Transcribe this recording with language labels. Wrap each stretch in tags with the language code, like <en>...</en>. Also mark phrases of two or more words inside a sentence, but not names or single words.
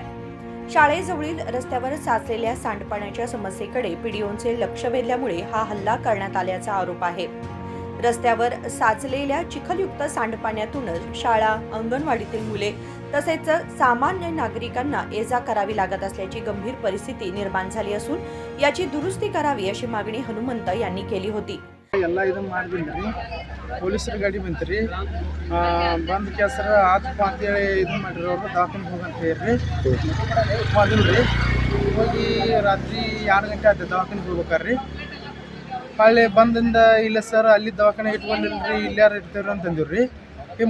<mr>शाळेजवळील रस्त्यावर साचलेल्या सांडपाण्याच्या समस्येकडे पीडीओचे लक्ष वेधल्यामुळे हा हल्ला करण्यात आल्याचा आरोप आहे। रस्त्यावर साचलेल्या चिखलयुक्त सांडपाण्यातूनच शाळा, अंगणवाडीतील मुले तसेच सामान्य नागरिकांना ये-जा करावी लागत असल्याची गंभीर परिस्थिती निर्माण झाली असून याची दुरुस्ती करावी अशी मागणी हनुमंत यांनी केली होती।</mr> <kn>ಎಲ್ಲ ಇದನ್ನ ಮಾಡಿದ್ರಿ ಪೊಲೀಸರ ಗಾಡಿ ಬಂತ್ರಿ ಬಂದ ಕೆಸರ ಆತಪ್ಪ ಅಂತೇಳಿ ಇದನ್ನ ಮಾಡಿರಿ ಅವ್ರು ದವಾಖಾನೆ ಹೋಗಂತ ಹೇಳ್ರಿ ಮಾಡಿಲ್ರಿ ಹೋಗಿ ರಾತ್ರಿ 2 ಗಂಟೆ ಆಯ್ತು ದವಾಖಾನೆ ಹೋಗ್ಬೇಕಾರ್ರಿ ಹೊಳ್ಳಿ ಬಂದಿಂದ ಇಲ್ಲ ಸರ್ ಅಲ್ಲಿ ದವಾಖಾನೆ ಇಟ್ಕೊಂಡಿಲ್ರಿ ಇಲ್ಲಾರ ಇರ್ತೀವ್ರಿ ಅಂತಂದಿವ್ರಿ ಈ</kn>